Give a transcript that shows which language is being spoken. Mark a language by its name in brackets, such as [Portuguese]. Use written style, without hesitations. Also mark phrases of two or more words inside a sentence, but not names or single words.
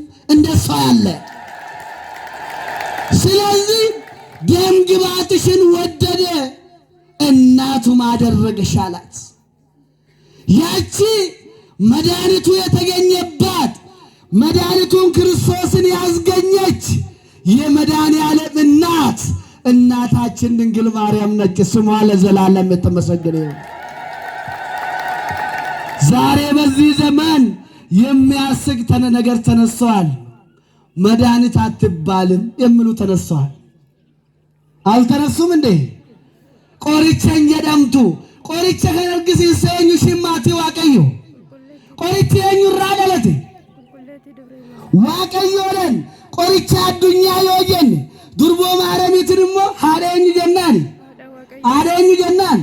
[Amharic] እንደሷ ያለ። ስለዚህ ደም ግባትሽን ወደደ፣ እናቱም አደረገሽ አላት። ያቺ መድኃኒቱ የተገኘባት መድኃኒቱን ክርስቶስን ያስገኘች የመድኃኔዓለም እናት እናታችን ድንግል ማርያም ነች። ስሟ ለዘላለም የተመሰገነ ይሁን። ዛሬ በዚህ ዘመን የሚያስቅ ነገር ተነስተዋል። መድኃኒት አትባልም የሚሉ ተነስተዋል። አልተነሱም እንዴ? [Oromo] ቆሪቸን jedhamtu qoricha kan argisiise eenyu shimmaati Waaqayyo. Qorichi eenyurraa dhalate? Waaqayyoodhaan. Qoricha addunyaa yoo jenne durboo Maaramiitiin immoo haadha eenyu jennaani? Haadha eenyu jennaan?